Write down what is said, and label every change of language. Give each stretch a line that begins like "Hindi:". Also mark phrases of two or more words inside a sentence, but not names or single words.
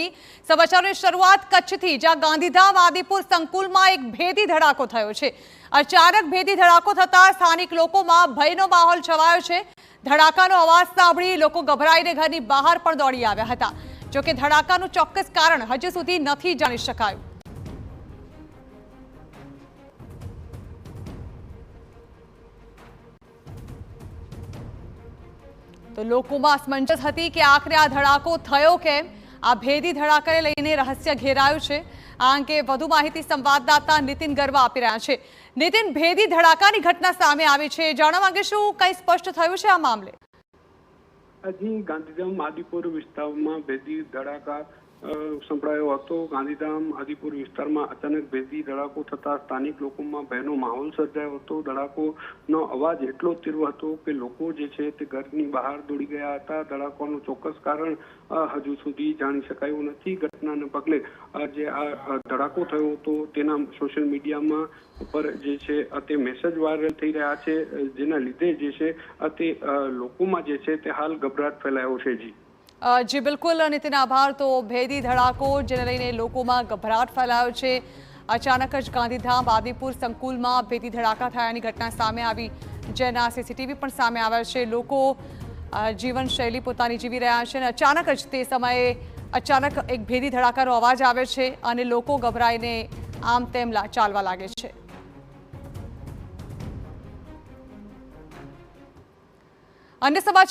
Gujarati: સમાચારોની શરૂઆત કચ્છથી, જ્યાં ગાંધીધામ આદિપુર સંકુલમાં એક ભેદી ધડાકો થયો છે। અચાનક ભેદી ધડાકો થતા સ્થાનિક લોકોમાં ભયનો માહોલ છવાયો છે। ધડાકાનો અવાજ સાંભળી લોકો ગભરાઈને ઘરની બહાર પણ દોડી આવ્યા હતા। જોકે ધડાકાનું ચોક્કસ કારણ હજુ સુધી નથી જાણી શકાયું। તો લોકો અસમંજસ થી કે આખિર આ ધડાકો થયો કેમ। આ ભેદી ધડાકાને લઈને રહસ્ય ઘેરાયું છે। આ અંગે વધુ માહિતી સંવાદદાતા નિતિન ગરવા આપી રહ્યા છે। નિતિન, ભેદી ધડાકાની ઘટના સામે આવી છે, જાણવા માંગે શું કઈ સ્પષ્ટ થયું છે આ મામલે? હજી ગાંધીધામ આદિપુર વિસ્તારમાં ભેદી ધડાકા સંભળાયો હતો। ગાંધીધામ આદિપુર વિસ્તારમાં અચાનક ભેદી ધડાકો થતા સ્થાનિક લોકોમાં ભયનો માહોલ સર્જાયો હતો। ધડાકોનો અવાજ એટલો તીવ્ર હતો કે લોકો જે છે તે ઘરની બહાર દોડી ગયા હતા। ધડાકાનું ચોક્કસ કારણ હજુ સુધી જાણી શકાયું નથી। ઘટનાને પગલે જે આ ધડાકો થયો હતો તેના સોશલ મીડિયામાં પર જે છે તે મેસેજ વાયરલ થઈ રહ્યા છે, જેના લીધે જે છે તે લોકોમાં જે છે તે હાલ ગભરાટ ફેલાયો છે। જી બિલ્કુલ નિતિન, આભાર। તો ભેદી ધડાકો જેને લઈને લોકોમાં ગભરાટ ફેલાયો છે। અચાનક જ ગાંધીધામ આદિપુર સંકુલમાં ભેદી ધડાકા થયાની ઘટના સામે આવી, જેના સીસીટીવી પણ સામે આવ્યા છે। લોકો જીવનશૈલી પોતાની જીવી રહ્યા છે। અચાનક જ તે સમયે અચાનક એક ભેદી ધડાકાનો અવાજ આવે છે અને લોકો ગભરાઈને આમ તેમ ચાલવા લાગે છે। અન્ય સમાચાર